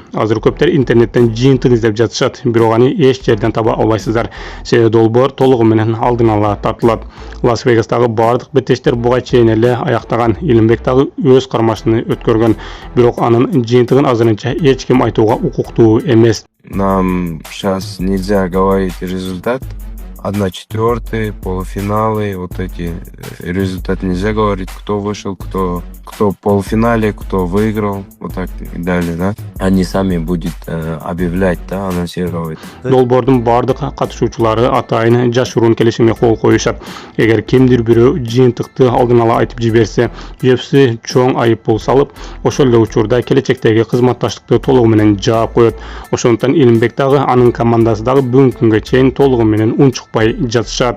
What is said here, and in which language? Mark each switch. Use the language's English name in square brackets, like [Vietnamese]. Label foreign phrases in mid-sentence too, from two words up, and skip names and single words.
[Kyrgyz] Азыр көптөр интернеттен жыйынтык издеп жатышат, бирок аны эч жерден таба албайсыздар. Себеби долбоор толугу менен алдын ала тартылат. Лас-Вегастагы бардык беттештер буга чейин эле аяктаган. Илимбек дагы өз кармашын өткөргөн, бирок анын жыйынтыгын азырынча эч ким айтууга укуктуу эмес. [Russian] Нам сейчас нельзя говорить результат. 1/4, полуфиналы, вот эти результаты нельзя говорить, кто вышел, кто в полуфинале, кто выиграл, вот так и далее, да. Они сами будут объявлять, да, анонсировать. [Kyrgyz] Долбоордун бардык катышуучулары атайын жашыруун келишимге кол коюшат. Эгер кимдир бирөө жыйынтыкты алдын ала айтып жиберсе, UFC чоң айыппул салып, ошол эле учурда келечектеги кызматташтыкты толугу менен жаап коет. Ошондуктан Илимбек дагы анын командасы дагы бүгүнкү күнгө чейин толугу менен унчукпай жатышат.